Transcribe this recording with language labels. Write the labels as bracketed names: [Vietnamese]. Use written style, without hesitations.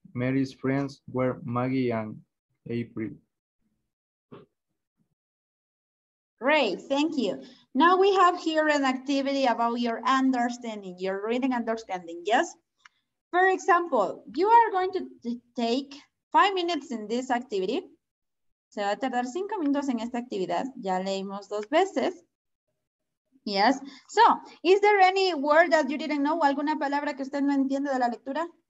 [English] Mary's friends were Maggie and April. Great, thank you. Now we have here an activity about your understanding, your reading understanding, yes? For example, you are going to take 5 minutes in this activity. [Spanish] Se va a tardar 5 minutos en esta actividad. Ya leímos 2 veces. Yes. [English] So, is there any word that you didn't know? [Spanish] ¿Alguna palabra que usted no entiende de la lectura?